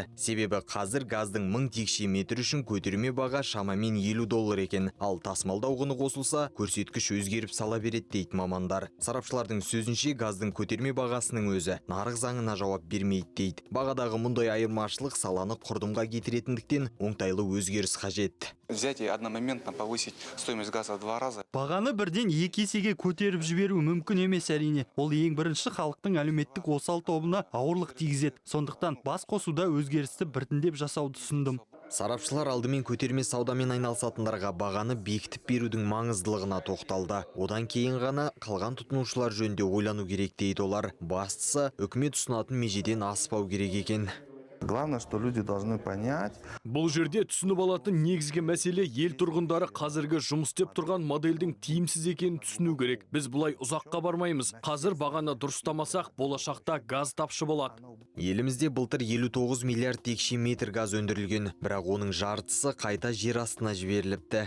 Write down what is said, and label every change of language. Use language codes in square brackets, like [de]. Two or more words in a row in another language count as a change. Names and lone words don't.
[kk] Себебі қазір газдың 1000 текше метр үшін көтерме баға шамамен $50 екен. Ал тасымалдау құны қосылса, көрсеткіш өзгеріп сала береді дейді мамандар. Сарапшылардың сөзінше газдың көтерме бағасының өзі нарық заңына жауап бермейді дейді. Бағадағы мұндай айырмашылық саланы құрдымға кетіретіндіктен оңтайлы өзгеріс қажет. [ru] Взять и одномоментно повысить стоимость газа в 2 раза. [kk] Бағаны бірден 2 есеге көтеріп жіберу мүмкін емес әрине. Ол ең бірінші халықтың әлеуметтік осал тобына ауырлық тигізеді. Сондықтан бас қосуда өзгерісті біртіндеп жасауды ұсындым. Сарапшылар алдымен көтерме саудамен айналысатындарға бағаны бекітіп берудің маңыздылығына тоқталды. Одан кейін ғана қалған тұтынушылар жөнінде ойлану керек дейді олар. Бастысы, үкімет ұсынатын межеден аспау керек екен. [ru] Главное, что люди должны понять. [kk] Бұл жерде түсініп алатын негізгі мәселе ел тұрғындары қазіргі жұмыс істеп тұрған модельдің тиімсіз екенін түсіну керек. Біз бұлай ұзаққа бармаймыз. Қазір бағаны дұрыстамасақ, болашақта газ тапшы болады. Елімізде былтыр 59 миллиард текше метр газ өндірілген, бірақ оның жартысы қайта жер астына жіберіліпті.